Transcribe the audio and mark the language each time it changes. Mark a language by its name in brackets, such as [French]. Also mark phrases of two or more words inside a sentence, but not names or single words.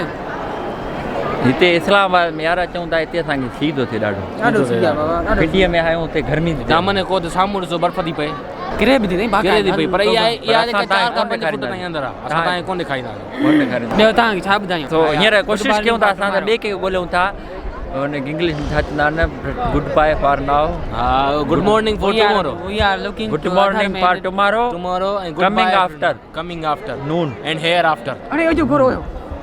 [Sindhi] हिते इस्लामाबाद में यार अचूं था हिते असांखे सीउ थो थिए ॾाढो इंडिया में आहियूं हुते गर्मी दामन को त साम्हूं ॾिसो बर्फ़ थी पए किरे बि थी पई पर इहा अंदरि आहे असां तव्हांखे कोन ॾेखारींदा ॿियो तव्हांखे छा ॿुधायूं सो हींअर कोशिशि कयूं था असां ॿिए खे ॻोल्हियूं था हुनखे इंग्लिश में छा चवंदा आहिनि [English] good bye for now good morning for tomorrow we are looking good morning for tomorrow एंड coming after noon and hereafter [Sindhi] अरे जो घोरो